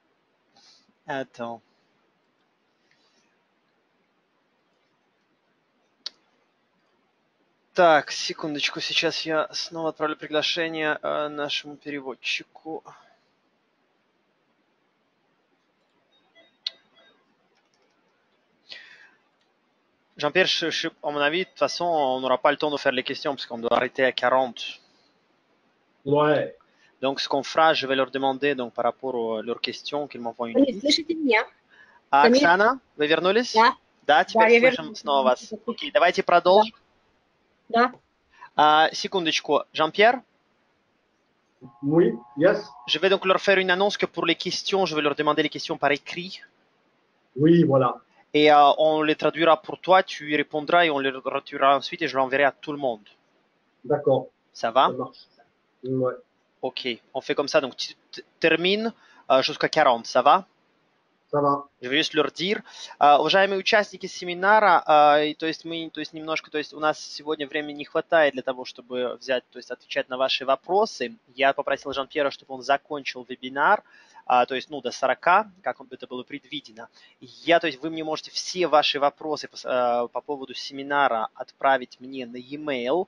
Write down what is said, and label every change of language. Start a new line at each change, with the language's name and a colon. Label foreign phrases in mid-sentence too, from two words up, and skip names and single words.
French: Attends.
Russian: Так, секундочку, сейчас я снова отправлю приглашение нашему переводчику.
French: Jean-Pierre, à mon avis, de toute façon, on n'aura pas le temps de faire les questions parce qu'on doit arrêter à 40. Ouais. Donc, ce qu'on fera, je vais leur demander donc, par rapport à leurs questions qu'ils m'envoient une
Russian: Они,
French: liste.
Russian: слышите меня? А, Ко мне? Оксана, вы вернулись? Да. Да, теперь Да, я слышим вернулась. снова вас. Окей, давайте продолжим. Да. Секундочку.
French: Jean-Pierre, Oui. Yes. je vais donc leur faire une annonce que pour les questions, je vais leur demander les questions par écrit. Oui, voilà. Et on les traduira pour toi, tu y répondras et on les traduira ensuite et je l'enverrai à tout le monde. D'accord. Ça va? Ça marche. Ouais. Ok, on fait comme ça. Donc, tu termines jusqu'à 40, ça va? Ça va. Je vais juste leur dire.
Russian: Уважаемые участники семинара, то есть немножко, то есть у нас сегодня времени не хватает для того, чтобы взять, то есть отвечать на ваши вопросы. Я попросил Жан-Пьера, чтобы он закончил вебинар, то есть, до 40, как это было предвидено. То есть вы мне можете все ваши вопросы по поводу семинара отправить мне на e-mail.